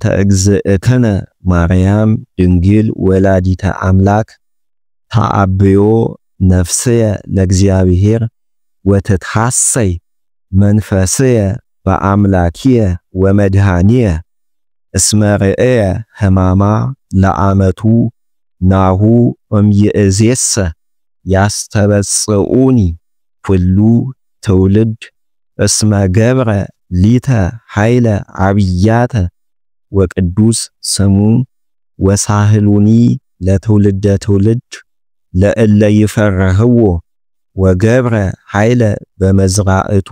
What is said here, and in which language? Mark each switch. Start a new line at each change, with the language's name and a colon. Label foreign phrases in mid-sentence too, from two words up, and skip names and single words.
Geez: እግዝእትነ ማርያም ድንግል ወላዲተ አምላክ ተአብዮ ነፍስየ ለእግዚአብሔር ወትትሐሰይ መንፈስየ በአምላኪየ ወመድኃኒየ እስመ ርእየ ሕማማ ለዓመቱ ናሁ እምይእዜሰ ያስተበጽኡኒ ኩሉ ትውልድ እስመ ገብረ ሊተ ኃይለ ዓብያተ ወቅዱስ ስሙ ወሳህሉኒ ለትውልደ ትውልድ ለእለ ይፈርህዎ ወገብረ ኃይለ በመዝራእቱ